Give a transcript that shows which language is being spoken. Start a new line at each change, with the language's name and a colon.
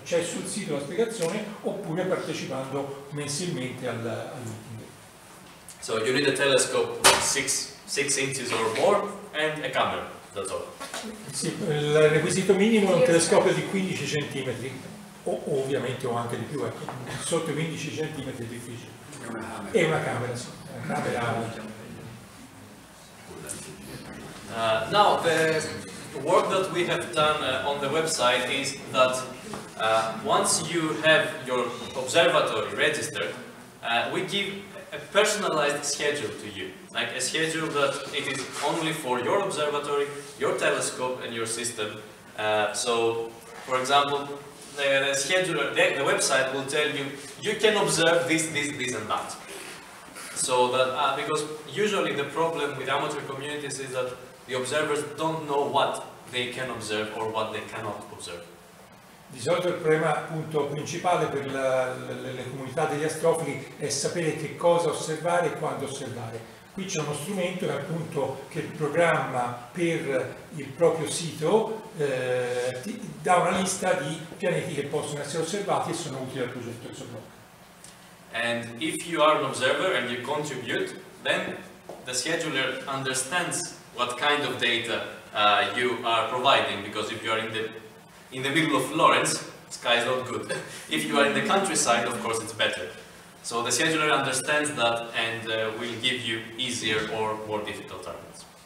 Italian: C'è sul sito la spiegazione, oppure partecipando mensilmente al meeting.
English: So you need a telescope 6 inches or more and a camera, that's all.
Italian: Sì, il requisito minimo è un telescopio di 15 cm. O ovviamente o anche di più, ecco. Sotto i 15 cm è difficile. E una camera, sì. Una camera.
English: Now, the work that we have done on the website is that once you have your observatory registered, we give a personalized schedule to you, like a schedule that it is only for your observatory, your telescope and your system. So, for example, the scheduler, the website will tell you, you can observe this, and that. So that, because usually the problem with amateur communities is that the observers don't know what they can observe or what they cannot observe.
Italian: Di solito il problema appunto principale per le comunità degli astrofili è sapere che cosa osservare e quando osservare. Qui c'è uno strumento che appunto che il programma per il proprio sito dà una lista di pianeti che possono essere osservati e sono utili al progetto ExoClock.
English: And if you are an observer and you contribute, then the scheduler understands what kind of data you are providing, because if you are in the middle of Florence, sky is not good. If you are in the countryside, of course it's better. So the scheduler understands that and will give you easier or more difficult targets.